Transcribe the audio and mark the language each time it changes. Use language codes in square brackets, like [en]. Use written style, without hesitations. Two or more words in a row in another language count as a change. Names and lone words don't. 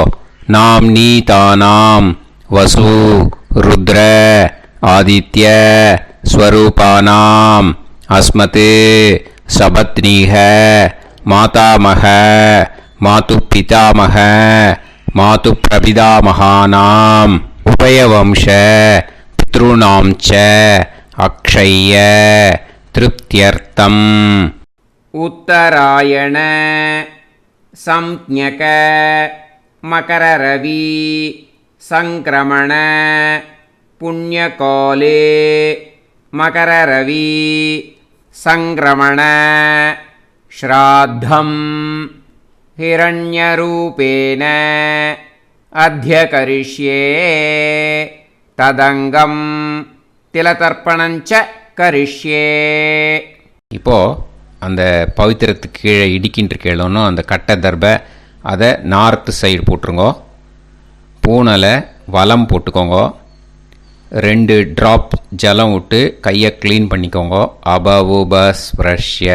[sa] नाम् नी तानाम् वसु रुद्र आदित्य स्वरूपाणाम् अस्मत् सपत्नीक मातामह मातृ पितामह मातृ प्रपितामहानाम् उभयवंश पितृणाम् च अक्षय्य तृप्त्यर्थम्. उत्तरायण संज्ञक मकररवि संक्रमण पुण्यकाले मकररवि संक्रमण श्राद्धं हिरण्यरूपेण अध्यकरिष्ये तदंगं तिलतर्पणञ्च करिष्ये. [ta] இப்போது அந்த பவித்திரத்துக்கு கீழே இடிக்கின்ற கீழோன்னு அந்த கட்டை தர்பை அதை [en] north side [ta] போட்டுருங்க. பூனலை வலம் போட்டுக்கோங்க. 2 ட்ராப் ஜலம் விட்டு கையை க்ளீன் பண்ணிக்கோங்க. [sa] அபவுபஸ்ப்ரஷ்ய.